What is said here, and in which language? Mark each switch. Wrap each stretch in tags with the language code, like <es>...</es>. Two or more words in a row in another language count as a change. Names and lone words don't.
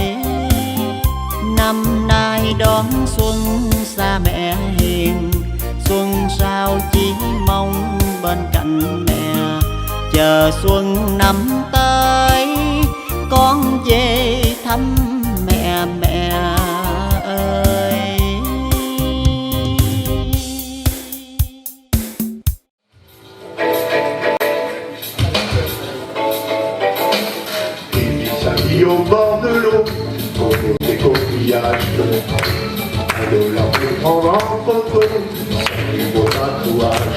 <vi>Năm nay đón xuân xa mẹ hiền, xuân sao chỉ mong bên cạnh mẹ. Chờ xuân năm tới con về thăm mẹ mẹ ơi.</vi> <fr>Au bord de l'eau, au bout des coquillages, $1 pour prendre en photo du beau tatouage.</fr>